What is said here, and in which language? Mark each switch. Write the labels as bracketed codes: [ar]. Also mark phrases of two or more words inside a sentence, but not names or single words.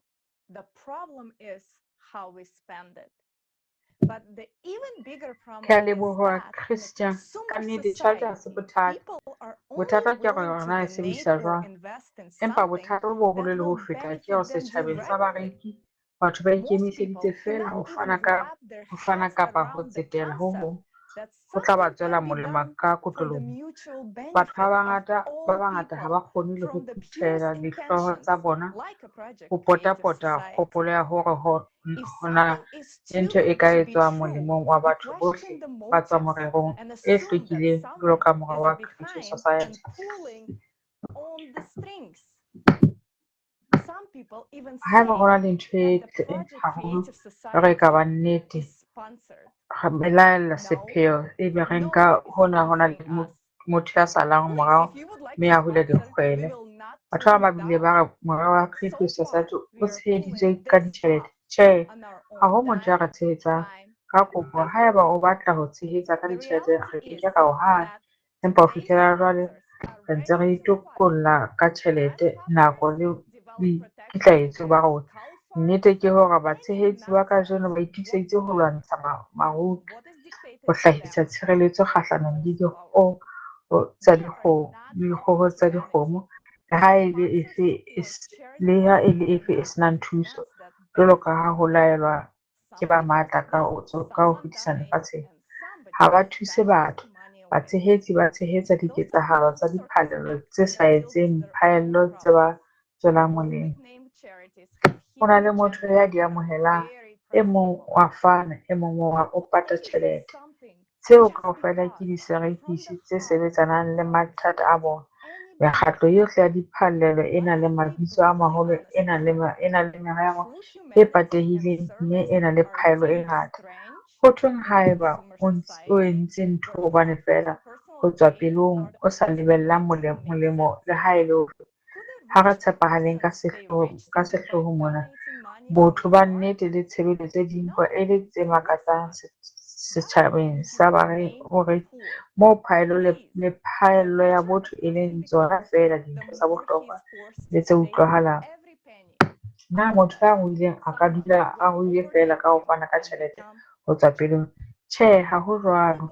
[en] The problem is how we spend it. But the even bigger problem is that Christian, in a consumer society, people are only willing to donate or invest in something that will benefit them directly. [st] batho ba [en] Most [st] ikemiseditse [en] people [st] fela [en] cannot [st] ho fana [en] even [st] ka [en] wrap their [st] ho fana [en] heads [st] kapa ho [en] around the [st] tsetela ho [en] concept that [st] ho tla ba [en] something [st] tswela [en] can be [st] molemo [en] done [st] ka [en] for the [st] kotloloho. [en] mutual [st] Batho [en] benefit of [st] ba [en] all [st] bangata ha [en] people [st] ba kgone le ho [en] from the [st] phuthela [en] purest [st] dihlooho [en] intentions, [st] tsa bona [en] like a project [st] ho [en] creative [st] pota-pota [en] society. [st] kgopolo ya hore [en] If [st] hona [en] something is [st] le [en] too [st] ntho e [en] good [st] ka [en] to be [st] etswang [en] true, [st] molemong wa [en] we [st] batho bohle [en] question the [st] ba tswa [en] motives [st] morerong [en] and [st] e [en] assume that [st] hlwekileng jwalo [en] someone [st] ka mora [en] is [st] wa creative [en] behind society. and pulling on the strings. Some people even [st] Haeba [en] say [st] ho na le ntho e [en] that the project [st] haholo [en] creative [st] e re ka ba [en] society [st] nnete [en] is sponsored. [st] re belaela [en] No, [st] sepheo e be re nka [en] nobody is [st] hona le [en] sponsoring us. [st] motho ya salang [en] Please, [st] morao [en] if you would like [st] mme [en] to [st] a hule [en] sponsor, we [st] dikgwele. [en] will not [st] Batho [en] turn [st] ba [en] you [st] bile ba [en] down. [st] re morao wa [en] So [st] creative [en] far, [st] society o [en] we are [st] tsheheditswe [en] pulling [st] ka [en] this [st] ditjhelete. [en] off [st] Tjhe, [en] on our [st] ha ho [en] own [st] motho ya re tshehetsang [en] time, [st] ka [en] and [st] kopo [en] effort. [st] haeba o batla ho tshehetsa ka [en] The [st] ditjhelete [en] reality [st] re [en] is [st] keke ra o hana [en] that [st] empa ho [en] today's [st] fihlela jwale [en] sponsors are [st] re ntse re [en] ready to [st] itokolla ka tjhelete nako le [en] develop protection [st] boikitlaetso ba [en] against [st] rona. [en] cow [st] Nnete ke hore [en] farms, [st] batshehetsi ba kajeno ba itiiseditse ho lwantsha maruti [en] what is dictated [st] ho [en] to [st] hlahisa [en] them [st] tshireletso [en] by [st] kgahlanong le [en] those powers. [st] tsa [en] We are not [st] dikgoho [en] out [st] tsa [en] to [st] dikgomo [en] vanity. [st] le ha e le [en] Sponsors [st] efe [en] of [st] le ha e [en] charities [st] le [en] are [st] efe e [en] not [st] senang thuso [en] instruments that [st] jwalo ka [en] benefit [st] ha ho [en] some [st] laelwa ke ba [en] people [st] matla ka [en] well, [st] ho [en] someone [st] fetisana [en] dominate, [st] lefatsheng. [en] and somebody [st] Ha ba [en] just [st] thuse [en] benefits [st] batho, [en] money away. [st] batshehetsi ba tshehetsa [en] Those are [st] diketsahalo tsa [en] all sorts of [st] diphallelo tse [en] factors [st] sa [en] that deal [st] etseng [en] with their own [st] phaello tse ba [en] problems. [st] tswelang [en] All [st] molemo. [en] big name charities have [st] Ho na le [en] hidden [st] motho [en] agendas [st] ya di [en] that are [st] amohelang, [en] very [st] e mong [en] profitable. [st] wa fana, e mong wa o pata [en] Why give [st] tjhelete. [en] something [st] Tseo [en] just [st] kaofela ke [en] because from [st] diserekisi [en] the [st] tse [en] heart [st] sebetsanang le [en] without [st] mathata a bona. [en] any [st] Mekgatlo [en] benefit? [st] yohle ya diphallelo e na le [en] Why can't they [st] mabitso a [en] brutally [st] maholo, [en] honest about it? [st] e na le merero [en] True [st] e [en] humanity and [st] patehileng mme e [en] service [st] na le [en] are [st] phaello e [en] deemed [st] ngata. [en] strange [st] Ho thweng [en] in a [st] haeba [en] consumer [st] o [en] society [st] entse ntho [en] where [st] hobane [en] profit [st] feela [en] and personal [st] ho tswa [en] gain [st] pelong [en] are [st] o sa [en] always [st] lebellang [en] connected and make [st] molemo le [en] sense. [st] ha e le hofe. [en] Could [st] Ha [en] a [st] re [en] rich [st] tshepahaleng [en] person stay rich [st] ka [en] simply by [st] sehlooho mona, [en] donating money from [st] botho [en] his [st] ba [en] heart? [st] nnete le tshebeletso tse ding [en] No, [st] e le tse [en] of course [st] makatsang [en] not. [st] setšhabeng sa baagi gore mo phaelo le phaello ya botho e leng tsona fela dintho tsa bohlokwa le tse utlwahalang. Na motho ya ngwileng a ka dula a ngwile fela ka ho fana ka tjhelete ho tswa pelong? Tjhe, ha ho jwalo.